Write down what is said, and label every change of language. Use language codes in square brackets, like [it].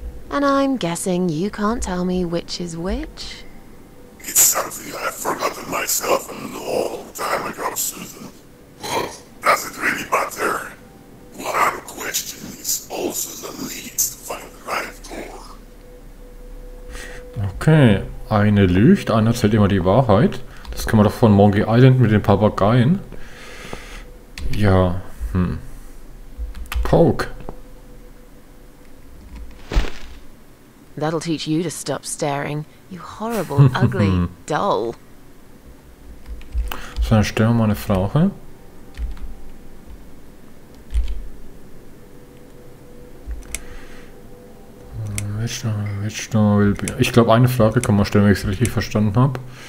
[en] And I'm guessing you can't tell me which is which? It's something I've forgotten myself a long time ago, Susan. But does it really matter? One question is all Susan needs to find the right door. [de] Okay, eine lügt, einer erzählt immer die Wahrheit. Das kann man doch von Monkey Island mit den Papageien. Ja, Poke. [en] That'll teach you to stop staring, you horrible, ugly doll. [de] So, dann stellen wir mal eine Frage. [en] Which door will be... [de] Ich glaube, eine Frage kann man stellen, wenn ich es richtig verstanden habe.